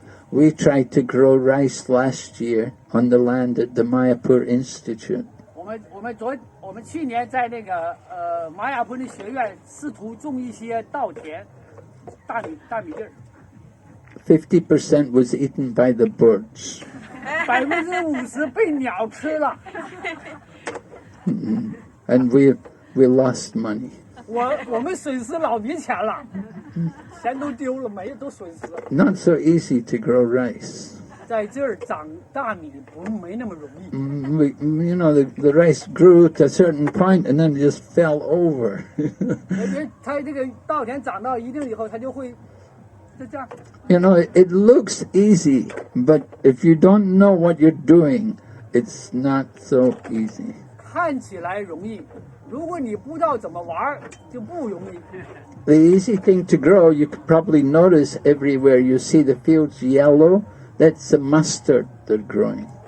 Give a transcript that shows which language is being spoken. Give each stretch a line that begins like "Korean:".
English: We tried to grow rice last year on the land at the Mayapur Institute.
Chinese: 我们去年在那个玛雅坡的学院试图种一些稻田，大米地儿。
English: 50% was eaten by the birds.
Chinese: 50%被鸟吃了，
English: And we lost money.
Chinese: 我们损失老笔钱了，钱都丢了，都损失了。
English: Not so easy to grow rice.
Chinese: 在这儿长大米没那么容易。
English: The rice grew to a certain point and then it just fell over.
Chinese: 而且它这个稻田长到一定以后，它就会就这样。
English: It looks easy, but if you don't know what you're doing, it's not so easy.
Chinese: 看起来容易，如果你不知道怎么玩，就不容易。
English: The easy thing to grow, you could probably notice everywhere you see the fields yellow, that's the mustard they're growing.